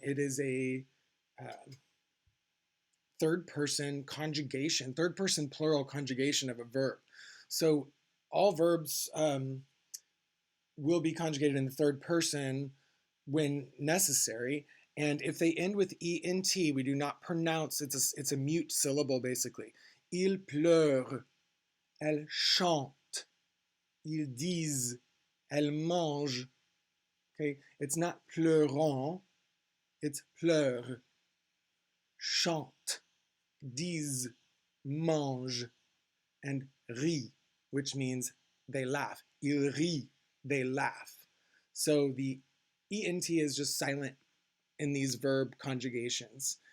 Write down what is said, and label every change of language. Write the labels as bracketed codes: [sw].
[en] It is a third person conjugation, third person plural conjugation of a verb. So all verbs will be conjugated in the third person when necessary. And if they end with ENT, we do not pronounce, it's a mute syllable basically. [fr] Il pleure, elle chante, ils disent, elle mange. [en] Okay, it's not pleurant, it's [fr] pleure, chante, disent, mange, [en] and rit, which means they laugh. [fr] Il rit, [en] they laugh. So the ENT is just silent in these verb conjugations.